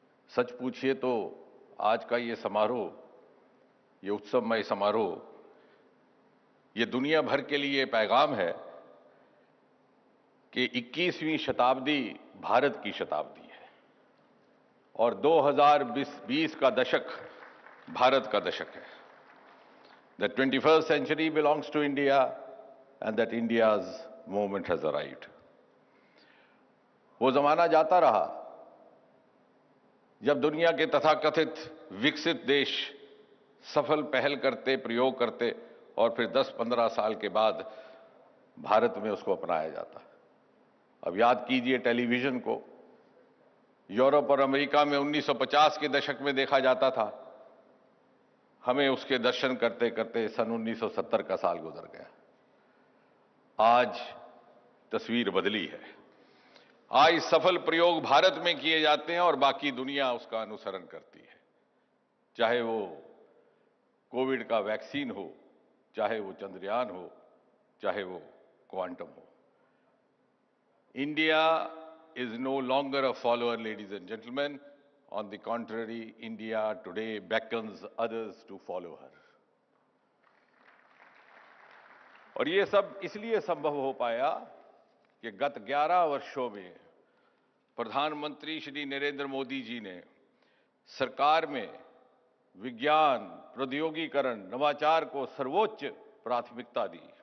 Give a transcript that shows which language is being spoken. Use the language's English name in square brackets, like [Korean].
[Hindi] सच पूछिए तो आज का ये समारोह, ये उत्सवमय समारोह, ये दुनिया भर के लिए पैगाम है कि 21वीं शताब्दी भारत की शताब्दी है और 2020 का दशक भारत का दशक है। [English] The 21st century belongs to India and that India's moment has arrived. [Hindi] वो जमाना जाता रहा जब दुनिया के तथाकथित विकसित देश सफल पहल करते, प्रयोग करते और फिर 10-15 साल के बाद भारत में उसको अपनाया जाता। अब याद कीजिए टेलीविजन को, यूरोप और अमेरिका में 1950 के दशक में देखा जाता था, हमें उसके दर्शन करते करते सन 1970 का साल गुजर गया। आज तस्वीर बदली है। आज सफल प्रयोग भारत में किए जाते हैं और बाकी दुनिया उसका अनुसरण करती है, चाहे वो कोविड का वैक्सीन हो, चाहे वो चंद्रयान हो, चाहे वो क्वांटम हो। [English] India is no longer a follower, ladies and gentlemen. On the contrary, India today beckons others to follow her. [Hindi] और ये सब इसलिए संभव हो पाया कि गत 11 वर्षों में प्रधानमंत्री श्री नरेंद्र मोदी जी ने सरकार में विज्ञान, प्रौद्योगिकीकरण, नवाचार को सर्वोच्च प्राथमिकता दी